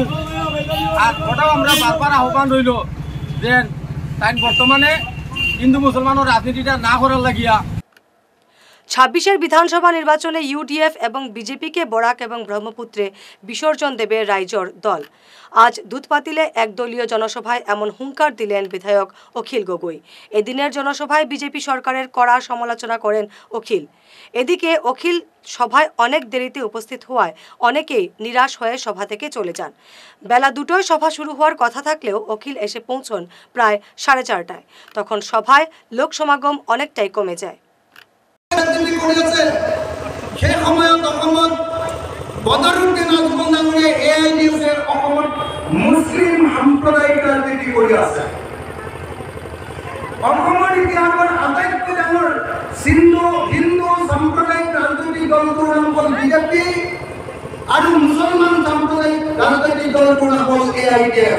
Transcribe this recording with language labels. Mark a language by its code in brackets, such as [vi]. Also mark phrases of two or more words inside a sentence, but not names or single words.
[bn] আর ওটাও আমরা বারবার আহ্বান রইল যে তাই বর্তমানে হিন্দু মুসলমানের রাজনীতিটা না করার লাগিয়া 26-এর বিধানসভা নির্বাচনে ইউডিএফ এবং বিজেপিকে বরাক এবং ব্রহ্মপুত্রে বিসর্জন দেবে রাইজর দল। আজ দুধপাতিলে একদলীয় জনসভায় এমন হুঙ্কার দিলেন বিধায়ক অখিল গগৈ। এদিনের জনসভায় বিজেপি সরকারের কড়া সমালোচনা করেন অখিল। এদিকে অখিল সভায় অনেক দেরিতে উপস্থিত হওয়ায় অনেকেই নিরাশ হয়ে সভা থেকে চলে যান। বেলা 2টায় সভা শুরু হওয়ার কথা থাকলেও অখিল এসে পৌঁছন প্রায় 4:30টায়। তখন সভায় লোক সমাগম অনেকটাই কমে যায়। [as] সেই সময়ত অসমত বদৰুদ্দিন আজমল ডাঙৰীয়াই AIDF অসমত মুছলিম সাম্প্ৰদায়িক ৰাজনীতি কৰি আছে। অসমৰ ইতিহাসৰ আটাইতকৈ ডাঙৰ হিন্দু সাম্প্ৰদায়িক ৰাজনৈতিক দলটোৰ নাম হ'ল বিজেপি আৰু মুছলমান সাম্প্ৰদায়িক ৰাজনৈতিক দলটোৰ নাম হ'ল AIDF।